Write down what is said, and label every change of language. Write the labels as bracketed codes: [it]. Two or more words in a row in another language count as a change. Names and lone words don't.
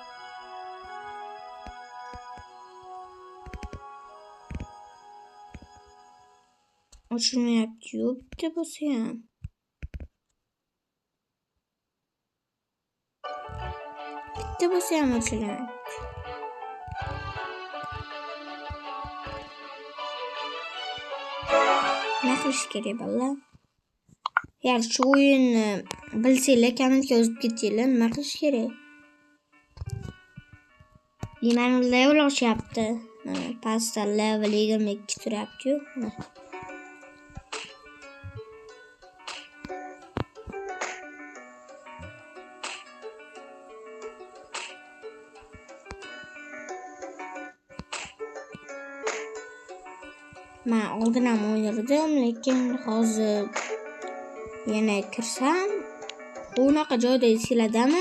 [tr] Açılma yapıyor. Bir de basayım. Bir de basayım açılıyor. [uz] Ne qilish kerak bolalar? Agar shu o'yinni bilsanglar, kommentga yozib ketinglar, nima qilish kerak? Mana level oshyapti. Mana pastda level 22 turyapti-yu. Men oldin ham o'ynardim, lekin hozir yana kirsam, unaqa joyda siladami?